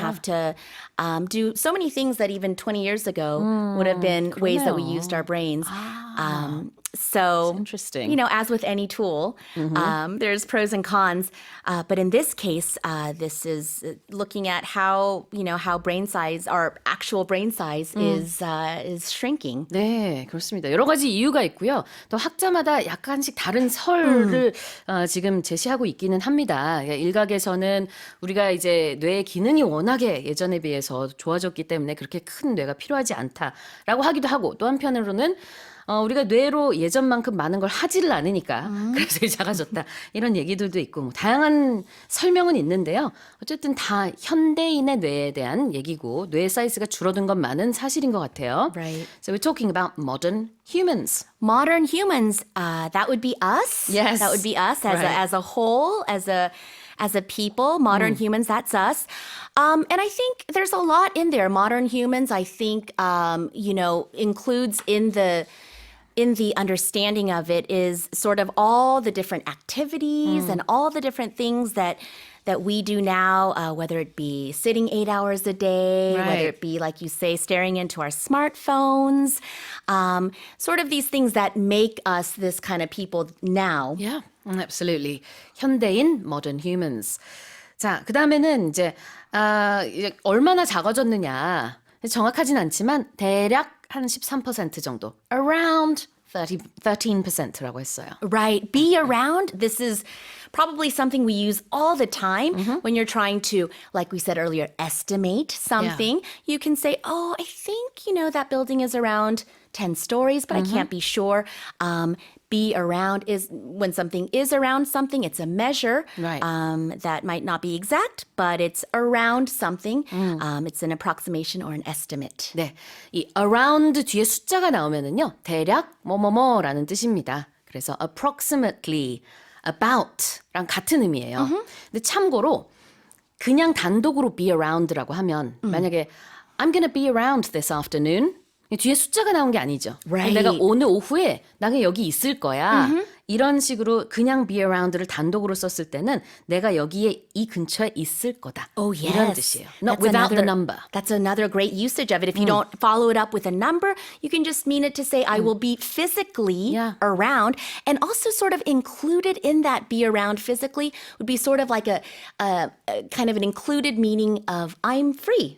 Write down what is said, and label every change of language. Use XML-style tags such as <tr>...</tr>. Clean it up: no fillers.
<en>have to do so many things that even 20 years ago would have been ways that we used our brains. So, interesting. as with any tool, there's pros and cons. But in this case, this is looking at how brain size, our actual brain size is shrinking.</en> <ko>네, 그렇습니다. 여러 가지 이유가 있고요. 또 학자마다 약간씩 다른 설을 지금 제시하고 있기는 합니다. 일각에서는 우리가 이제 뇌의 기능이 워낙에 예전에 비해서 좋아졌기 때문에 그렇게 큰 뇌가 필요하지 않다라고 하기도 하고 또 한편으로는 우리가 뇌로 예전만큼 많은 걸 하지를 않으니까 그래서 작아졌다 이런 얘기들도 있고 뭐 다양한 설명은 있는데요. 어쨌든 다 현대인의 뇌에 대한 얘기고 뇌 사이즈가 줄어든 것만은 사실인 것 같아요.</ko> <en>Right. So we're talking about modern humans. Modern humans, that would be us. Yes. That would be us as a whole, as a people. Modern humans, that's us. And I think there's a lot in there. Modern humans, I think, includes in the understanding of it is sort of all the different activities and all the different things that we do now, whether it be sitting 8 hours a day, Right. whether it be, like you say, staring into our smartphones, sort of these things that make us this kind of people now. Yeah, absolutely.</en> <ko>현대인,</ko> <en>modern humans.</en> <ko>자, 그 다음에는 이제 얼마나 작아졌느냐. 정확하진 않지만 대략 한 13% 정도.</ko> <en>Around 13%</en> <ko>라고 했어요.</ko> <en>Right. Be around. This is probably something we use all the time when you're trying to, like we said earlier, estimate something. You can say, oh, I think, that building is around 10 stories, but I can't be sure. Be around is when something is around something, it's a measure Right. that might not be exact, but it's around something. It's an approximation or an estimate.</en> <ko>네, 이 around 뒤에 숫자가 나오면은요, 대략 뭐뭐뭐라는 뜻입니다. 그래서 approximately, about랑 같은 의미예요. 근데 참고로 그냥 단독으로 be around라고 하면 만약에</ko> <en>I'm gonna be around this afternoon.</en> <ko>뒤에 숫자가 나온 게 아니죠.</ko> <en>Right.</en> <ko>내가 오늘 오후에 나가 여기 있을 거야. 이런 식으로 그냥 be around를 단독으로 썼을 때는 내가 여기에 이 근처에 있을 거다.</ko> <en>Oh, yes.</en> <ko>이런 뜻이에요. Not</ko> <en>That's without the another- number. That's another great usage of it. If you don't follow it up with a number, you can just mean it to say, I will be physically Yeah. around. And also sort of included in that be around physically would be sort of like a kind of an included meaning of I'm free.</en>